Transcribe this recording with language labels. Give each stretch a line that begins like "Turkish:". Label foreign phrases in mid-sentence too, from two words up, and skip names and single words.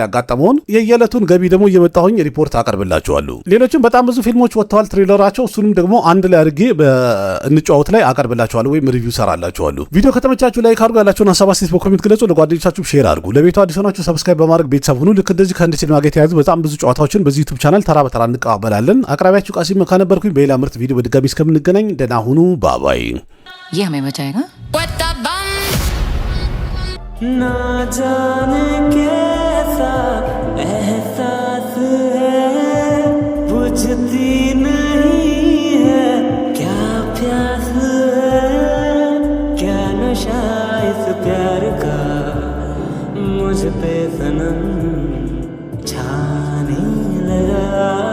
Amharic: ያጋጠመውን የየዕለቱን ገቢ ደግሞ እየመጣሁኝ ሪፖርት አቀርብላችኋለሁ። ሌሎችም በጣም ብዙ ፊልሞች ወጥተዋል ትሬለራቸው፣ እሱንም ደግሞ አንድ ላይ አድርጌ በእንጫወት ላይ አቀርብላችኋለሁ ወይም ሪቪው ሰራላችኋለሁ። ቪዲዮ ከተመቻችሁ ላይክ አድርጉ፣ ያላችሁን ሀሳብ አስተያየት በኮሜንት ግለጹ፣ ለጓደኞቻችሁ ሼር አድርጉ። ለቤቱ አዲስ ሆናችሁ ሰብስክራይብ በማድረግ ቤተሰብ ሁኑ። ልክ እንደዚህ ከህንድ ሲኒማ ጋር የተያያዙ በጣም ብዙ ጨዋታዎችን በዚህ ዩቲዩብ ቻናል ተራ በተራ እንቀባበላለን። አቅራቢያችሁ ቃሲም መካ ነበርኩኝ። በሌላ ምርጥ ቪዲዮ በድጋሚ እስከምንገናኝ ደህና ሁኑ። ባባይ።
Hindi: ये हमें बचाएगा। ना जाने कैसा एहसास है, बुझती नहीं है क्या प्यास है, क्या नशा इस प्यार का मुझ पे सनम छाने लगा।